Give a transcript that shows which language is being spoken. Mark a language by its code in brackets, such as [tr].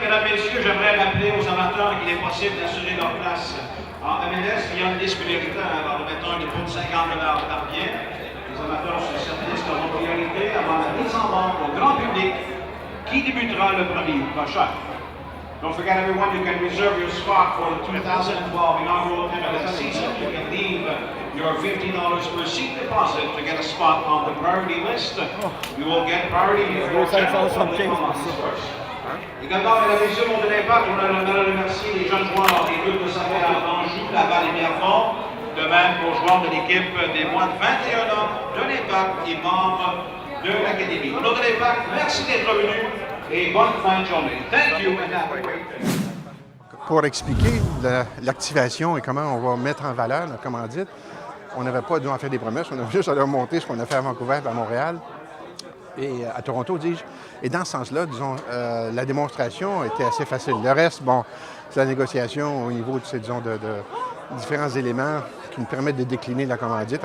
[fr] Mesdames, Messieurs, j'aimerais rappeler aux amateurs qu'il est possible d'assurer leur place en MLS via une liste prioritaire. Alors, nous mettons un dépôt de 50 $ par bien. Les amateurs sur cette liste auront priorité avant la mise en vente au grand public qui débutera le 1er août prochain. [en] Don't forget, everyone, you can reserve your spot for the 2012 inaugural MLS season. You can leave your $50 per seat deposit to get a spot on the priority list. You will get priority for general public first. [fr] Également, mesdames et messieurs, au nom de l'Impact, on aimerait remercier les jeunes joueurs des clubs de Savoie, Anjou, Laval et Pierrefonds, de même qu'aux joueurs de l'équipe des moins de 21 ans de l'Impact et membres de l'Académie. Au nom de l'Impact, merci d'être venus et bonne fin de journée. [en] Thank you and have a great day. [fr] Pour expliquer l'activation et comment on va mettre en valeur la commandite, on n'avait pas dû en faire des promesses, on avait juste à leur montrer ce qu'on a fait à Vancouver, à Montréal et à Toronto, dis-je. Et dans ce sens-là, disons, la démonstration était assez facile. Le reste, bon, c'est la négociation au niveau de, disons, de différents éléments qui nous permettent de décliner la commandite.